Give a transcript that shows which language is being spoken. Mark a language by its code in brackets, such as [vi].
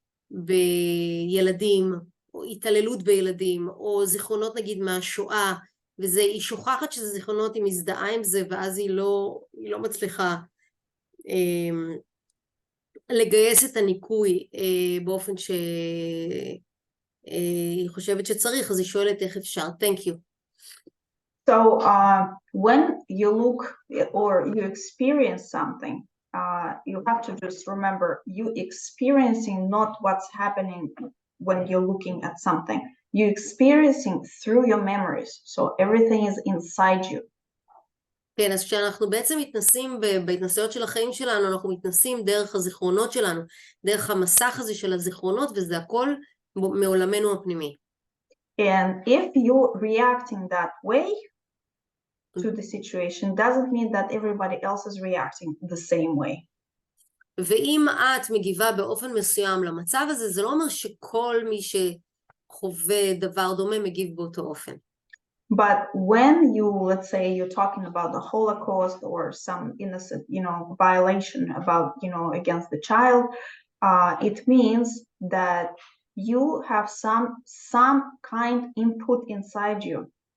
[he] בילדים, או התעללות בילדים, או זיכרונות נגיד מהשואה, היא שוכחת שזה זיכרונות, היא מזדהה עם זה, ואז היא לא מצליחה לגייס את הניקוי באופן שהיא חושבת שצריך, אז היא שואלת איך אפשר. [en] Thank you. So when you look or you experience something, you have to just remember you experiencing not what's happening when you're looking at something. You're experiencing through your memories. So everything is inside you. [he] כן, אז כשאנחנו בעצם מתנסים בהתנסויות של החיים שלנו, אנחנו מתנסים דרך הזיכרונות שלנו, דרך המסך הזה של הזיכרונות, וזה הכל מעולמנו הפנימי. [en] And if you're reacting that way to the situation, doesn't mean that everybody else is reacting the same way. [he] ואם את מגיבה באופן מסוים למצב הזה, זה לא אומר שכל מי שחווה דבר דומה מגיב באותו אופן. [en] But when you, let's say, you're talking about the Holocaust or some innocent, violation about, against the child, it means that you have some kind input inside you.